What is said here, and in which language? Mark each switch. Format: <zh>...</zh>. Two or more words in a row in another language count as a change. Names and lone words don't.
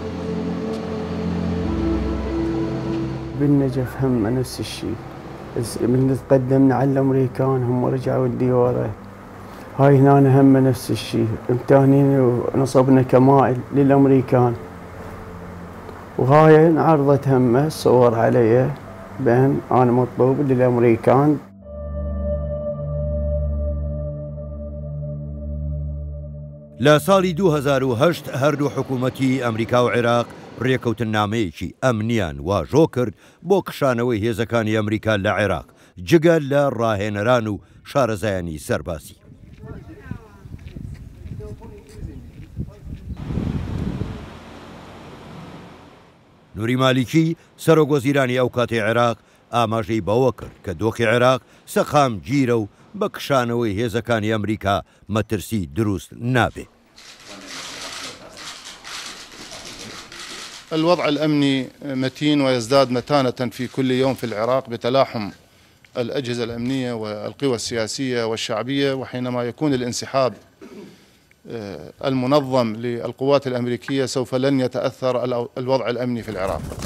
<ar>بالنجف هم نفس الشيء، من تقدمنا على الامريكان هم رجعوا الديوره. هاي هنا هم نفس الشيء، امتهنين ونصبنا كمائل للامريكان. وهاي انعرضت هم صور علي بان انا مطلوب للامريكان.</ar> <ckb>لە ساڵی 2008 هەردوو حکوومەتی ئەمریکا و عێراق ڕێکەوتنامەیەکی ئەمنیان واژۆ کرد بۆ کشانەوەی هێزەکانی ئەمریکا لە عێراق، جگە لە ڕاهێنەران و شارەزایانی سەرباسی. نوری مالیکی سەرۆکوەزیرانی ئەو کاتی عێراق ئاماژەی بەوە کرد کە دۆخی عێراق سەقام گیرە و بە کشانەوەی هێزەکانی ئەمریکا مەترسی دروست نابێت.</ckb> <ar>الوضع الأمني متين ويزداد متانة في كل يوم في العراق بتلاحم الأجهزة الأمنية والقوى السياسية والشعبية، وحينما يكون الانسحاب المنظم للقوات الأمريكية سوف لن يتأثر الوضع الأمني في العراق.</ar>